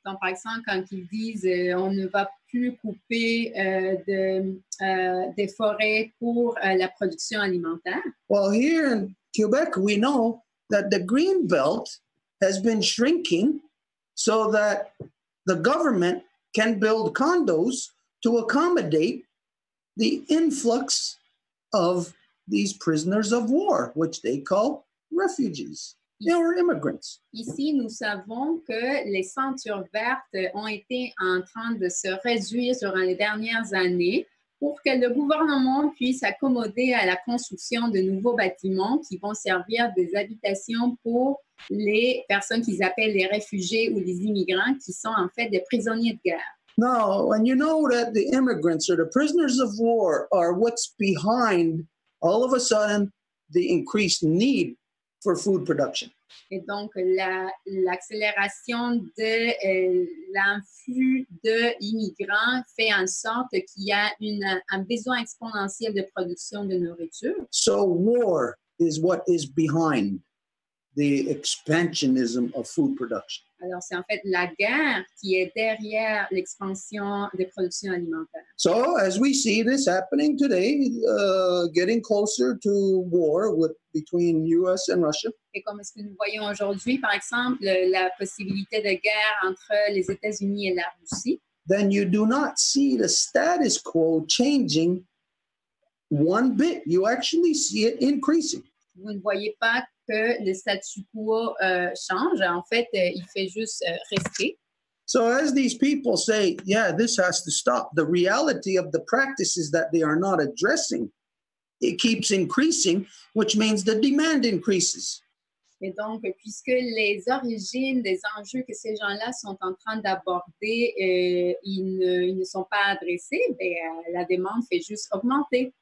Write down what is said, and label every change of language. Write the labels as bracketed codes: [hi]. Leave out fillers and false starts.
[fr] Donc, par exemple, quand ils disent on ne va plus couper des forêts pour la production alimentaire. [en] Well, here in Quebec, we know that the green belt has been shrinking so that the government can build condos to accommodate the influx of these prisoners of war, which they call refugees. Or immigrants. [fr] Ici, nous savons que les ceintures vertes ont été en train de se réduire durant les dernières années pour que le gouvernement puisse accommoder à la construction de nouveaux bâtiments qui vont servir des habitations pour les personnes qu'ils appellent les réfugiés ou les immigrants qui sont en fait des prisonniers de guerre. [en] Now, when you know that the immigrants or the prisoners of war are what's behind all of a sudden the increased need for food production. [fr] Et donc, l'accélération de l'influx d'immigrants fait en sorte qu'il y a un besoin exponentiel de production de nourriture. [en] So war is what is behind the expansionism of food production. [fr] Alors, c'est en fait la guerre qui est derrière l'expansion des productions alimentaires. [en] So, as we see this happening today, getting closer to war between U.S. and Russia. [fr] Et comme ce que nous voyons aujourd'hui, par exemple, la possibilité de guerre entre les États-Unis et la Russie. [en] Then you do not see the status quo changing one bit. You actually see it increasing. [fr] Vous ne voyez pas que le statu quo change. En fait, il fait juste rester. [en] So as these people say, yeah, this has to stop, the reality of the practices that they are not addressing, it keeps increasing, which means the demand increases. [fr] Et donc, puisque les origines des enjeux que ces gens-là sont en train d'aborder, ils ne sont pas adressés, la demande fait juste augmenter.